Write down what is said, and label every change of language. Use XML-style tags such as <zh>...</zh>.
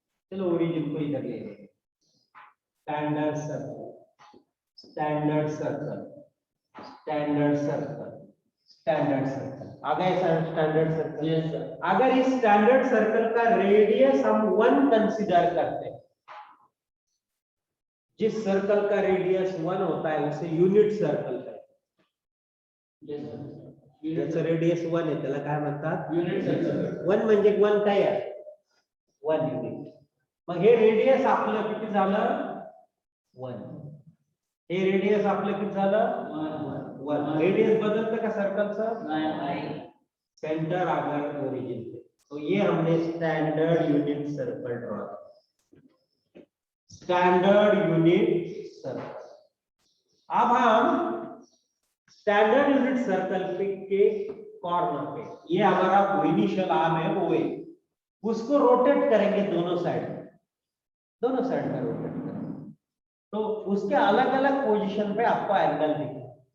<hi>चलो ओरिजिन को इधर ले लेंगे. Standard circle, standard circle, standard circle, standard circle. आ गए sir standard circle? Yes sir. अगर इस स्टैंडर्ड सर्कल का रेडियस हम 1 कंसीडर करते हैं, जिस सर्कल का रेडियस 1 होता है उसे यूनिट सर्कल कहते हैं.</hi> <mr>ज्याचं रेडियस 1 आहे त्याला काय म्हणतात? Unit circle. 1 म्हणजे 1 काय आहे? 1 युनिट. मग हे रेडियस आपलं किती झालं? 1. हे रेडियस आपलं किती झालं? 1. रेडियस बदलतं का सर्कलचं? नाही.</mr> <hi>सेंटर अगर ओरिजिन पे, तो ये हमने स्टैंडर्ड यूनिट सर्कल ड्रॉ किया. Standard unit circle. अब हम स्टैंडर्ड यूनिट सर्कल के कॉर्नर पे, ये हमारा इनिशियल आर्म है वो है, उसको रोटेट करेंगे दोनों साइड में रोटेट करेंगे, तो उसके अलग अलग पोजीशन पे आपको एंगल दिखेगा.</hi>